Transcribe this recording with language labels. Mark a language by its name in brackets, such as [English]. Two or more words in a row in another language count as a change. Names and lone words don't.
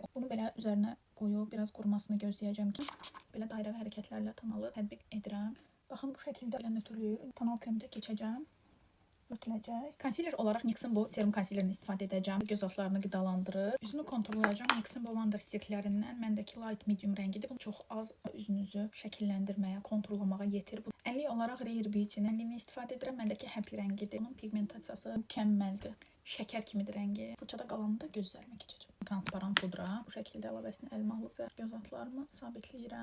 [Azerbaijani] Bunu belə üzərinə qoyub biraz qurumasını gözləyəcəm ki, belə dairəvi hərəkətlərlə tonalı tətbiq edirəm. Baxın bu şəkildə belə nötrlüyü tonal kremdə keçəcəm. Örtüləcək. Konsiler olaraq NYX'in bu serum konsilerini istifadə edəcəm. Göz altlarını qidalandırır. Üzünü kontrollayacağım. NYX'in bu Wonder Sticklərindən məndəki [English] light medium [Azerbaijani] rəngidir. Bu çox az üzünüzü şəkilləndirməyə, kontrollamağa yetir. Bu əllik olaraq Rare Beauty-nin əlini istifadə edirəm. Məndəki həpli rəngidir. Bunun pigmentasiyası mükəmməldir. Şəkər kimidir rəngi. Fırçada qalanını da gözlərimə keçəcəm. Transparan pudra. Bu şəkildə əlavəsini əlimə alıb və göz altlarımı sabitləyirəm.